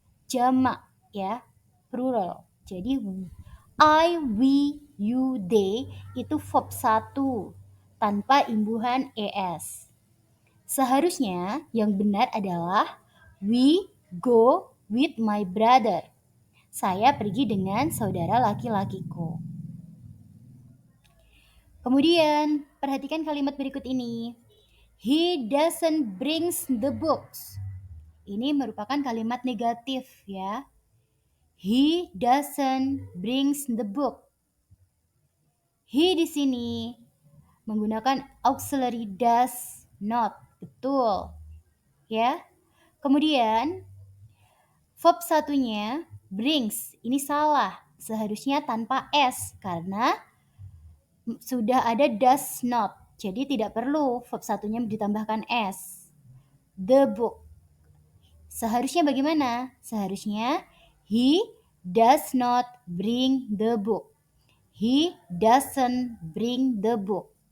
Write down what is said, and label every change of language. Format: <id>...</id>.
<id>Jamak ya, plural. Jadi I, we, you, they itu verb 1 tanpa imbuhan es. Seharusnya yang benar adalah</id> <en>we go with my brother.</en> <id>Saya pergi dengan saudara laki-lakiku. Kemudian, perhatikan kalimat berikut ini.</id> <en>He doesn't brings the books.</en> <id>Ini merupakan kalimat negatif ya.</id> <en>He doesn't brings the book.</en> <id>He di sini menggunakan auxiliary does not. Betul. Ya. Kemudian, verb satunya brings, ini salah. Seharusnya tanpa s karena sudah ada does not. Jadi tidak perlu verb satunya ditambahkan s.</id> <en>The book.</en> <id>Seharusnya bagaimana?</id> <en>Seharusnya he does not bring the book. He doesn't bring the book.</en>